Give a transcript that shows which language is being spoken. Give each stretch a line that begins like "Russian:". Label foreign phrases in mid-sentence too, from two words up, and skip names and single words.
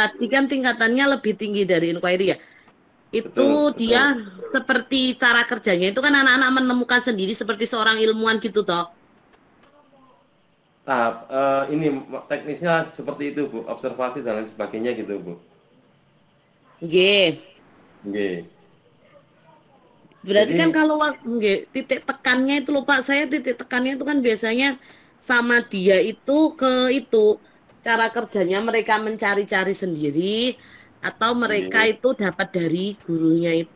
Indonesian: tadi kan tingkatannya lebih tinggi dari inquiry ya. Itu betul, dia betul. seperti cara kerjanya itu kan anak-anak menemukan sendiri seperti seorang ilmuwan gitu toh. Tahap ini teknisnya seperti itu, Bu. Observasi dan lain sebagainya gitu, Bu. Nggih. Nggih. Berarti kan Jadi kalau nggih, titik tekannya itu loh Pak, saya titik tekannya itu kan biasanya sama dia itu ke itu cara kerjanya mereka mencari-cari sendiri atau mereka nggih, itu dapat dari gurunya itu.